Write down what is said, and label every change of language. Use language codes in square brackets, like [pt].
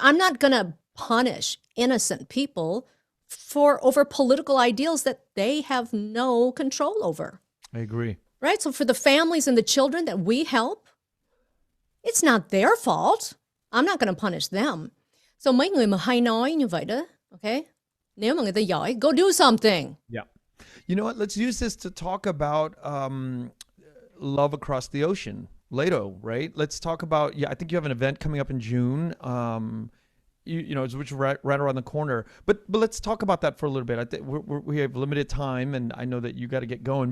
[en] I'm not going to punish innocent people over political ideals that they have no control over. I agree. Right? So for the families and the children that we help, it's not their fault. I'm not going to punish them. [vi] So mấy người mà hay nói như vậy đó, okay? Nếu mà người ta giỏi, [en] go do something. Yeah. You know what? Let's use this to talk about love across the ocean. Leyna, right? Let's talk about, I think you have an event coming up in June. Which is right around the corner. But let's talk about that for a little bit. I think we have limited time, and I know that you got to get going.